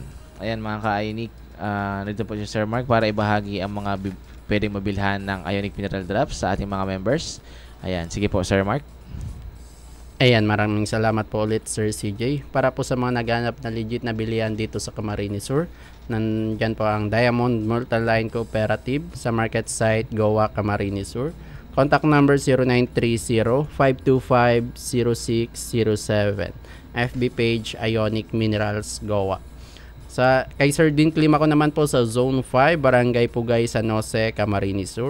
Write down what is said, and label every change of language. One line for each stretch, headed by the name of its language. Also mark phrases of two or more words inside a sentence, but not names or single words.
Filipino: Ayan mga ka-Ionic, nandito po si Sir Mark para ibahagi ang mga pwedeng mabilhan ng Ionic Mineral Drops sa ating mga members. Ayan, sige po Sir Mark. Ayan, maraming salamat po ulit Sir CJ. Para po sa mga naghanap na legit na bilihan dito sa Camarines Sur, nandyan po ang Diamond Multiline Cooperative sa
English: market site
Filipino: Goa, Camarines Sur.
English: Contact number 0930-525-0607. FB page Ionic Minerals Goa.
Filipino: Kay Sir Dean Clima ko naman po sa Zone 5, Barangay Pugay, San Jose, Camarines Sur.